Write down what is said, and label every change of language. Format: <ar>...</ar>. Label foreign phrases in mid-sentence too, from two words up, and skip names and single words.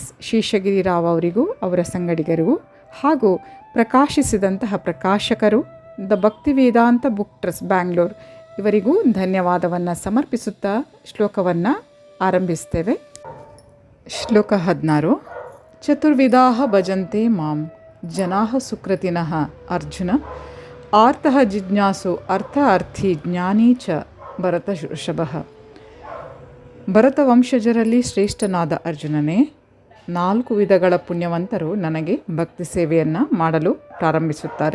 <kn>ಶೇಷಗಿರಿರಾವ್ ಅವರಿಗೂ, ಅವರ ಸಂಗಡಿಗರಿಗೂ, ಹಾಗೂ ಪ್ರಕಾಶಿಸಿದಂತಹ ಪ್ರಕಾಶಕರು ದ ಭಕ್ತಿವೇದಾಂತ ಬುಕ್ ಟ್ರಸ್ಟ್ ಬ್ಯಾಂಗ್ಳೂರ್ ಇವರಿಗೂ ಧನ್ಯವಾದವನ್ನು ಸಮರ್ಪಿಸುತ್ತಾ ಶ್ಲೋಕವನ್ನು ಆರಂಭಿಸ್ತೇವೆ.</kn> <sa>ಶ್ಲೋಕ 16. ಚತುರ್ವಿಧಾಃ ಭಜಂತೆ ಮಾಂ ಜನಾಃ ಸುಕೃತಿನಃ ಅರ್ಜುನ ಆರ್ತಃ ಜಿಜ್ಞಾಸು ಅರ್ಥಾರ್ಥಿ ಜ್ಞಾನಿ ಚ ಭರತ ಋಷಭಃ.</sa> <kn>ಭರತ ವಂಶಜರಲ್ಲಿ ಶ್ರೇಷ್ಠನಾದ ಅರ್ಜುನನೇ, 4 ವಿಧಗಳ ಪುಣ್ಯವಂತರು ನನಗೆ ಭಕ್ತಿ ಸೇವೆಯನ್ನು ಮಾಡಲು ಪ್ರಾರಂಭಿಸುತ್ತಾರೆ.</kn>